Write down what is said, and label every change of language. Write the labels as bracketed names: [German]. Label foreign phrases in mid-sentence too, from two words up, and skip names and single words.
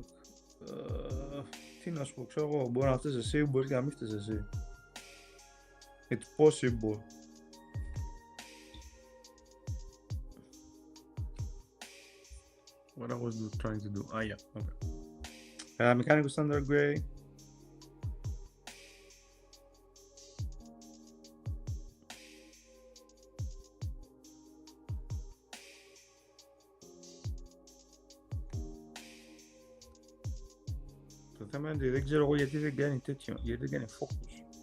[Greek] Τι να σου πω, ξέρω εγώ, μπορεί να φταίς εσύ, μπορεί και να μην φταίς εσύ. [English] It's possible. What I was trying to do. Ah, yeah, okay. Mechanical standard gray. [Greek] Το θέμα είναι ότι δεν ξέρω εγώ γιατί δεν κάνει τέτοιο, γιατί δεν κάνει focus.